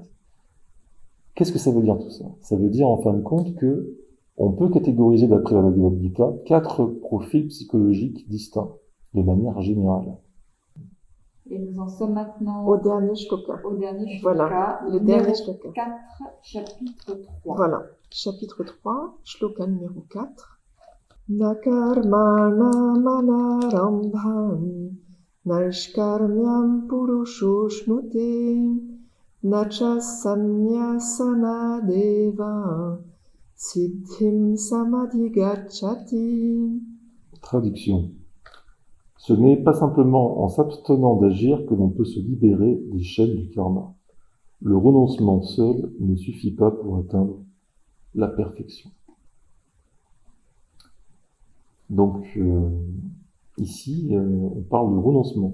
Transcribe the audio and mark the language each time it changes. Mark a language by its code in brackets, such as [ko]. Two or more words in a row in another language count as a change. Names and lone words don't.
[fr] Qu'est-ce que ça veut dire tout ça? Ça veut dire en fin de compte que on peut catégoriser d'après la Bhagavad Gita 4 profils psychologiques distincts, de manière générale. Et nous en sommes maintenant au dernier shloka. Voilà, le dernier shloka. 4, chapitre 3. Voilà, chapitre 3, shloka numéro 4. [sa] Na karmana manarambhan naishkarmyam purusho shnute na cha sannyasana deva siddhim samadhigacchati. [fr] Traduction. Ce n'est pas simplement en s'abstenant d'agir que l'on peut se libérer des chaînes du karma. Le renoncement seul ne suffit pas pour atteindre la perfection. Donc, ici, on parle de renoncement.